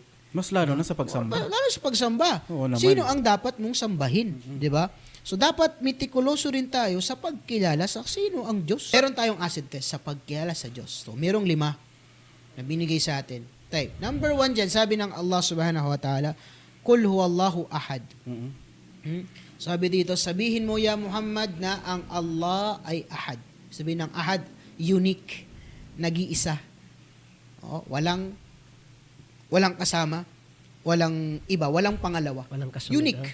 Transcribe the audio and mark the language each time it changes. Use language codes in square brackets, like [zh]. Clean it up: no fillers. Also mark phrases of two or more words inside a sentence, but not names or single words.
[tl] Mas lalo na sa pagsamba. Lalo sa pagsamba. Oo naman. Sino ang dapat mong sambahin? Di ba? So, dapat mitikuloso rin tayo sa pagkilala sa sino ang Diyos. Meron tayong acid test sa pagkilala sa Diyos. So, merong 5 na binigay sa atin. Type. Number 1 dyan, sabi ng Allah [ar] سبحانه وتعالى, قل هو الله أحد. [tl] Sabi dito, sabihin mo ya Muhammad na ang Allah ay ahad. Sabihin ng ahad, unique, nag-iisa. Walang kasama, walang iba, walang pangalawa. Walang kasunod. Unique.